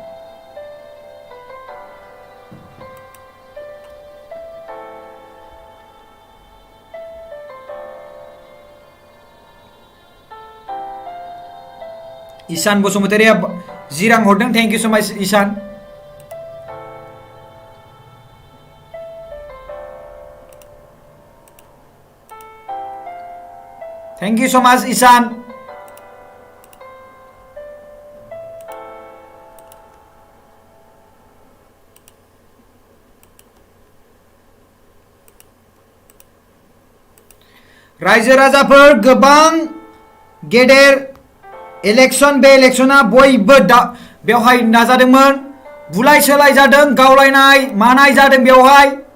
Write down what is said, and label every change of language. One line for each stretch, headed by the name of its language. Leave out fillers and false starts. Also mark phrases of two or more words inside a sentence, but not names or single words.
Bodo: ईशान बसुमतारिया 10 रां हरदों।
English: thank you so much ईशान। Thank you so much, Ishan.
Bodo: रायजो राजाफोर गोबां गेदेर इलेक्शन बे इलेक्शना बयबो बेवहाय नाजादोंमोन बुलाय सोलाय जादों गावलायनाय मानाय जादों बेवहाय।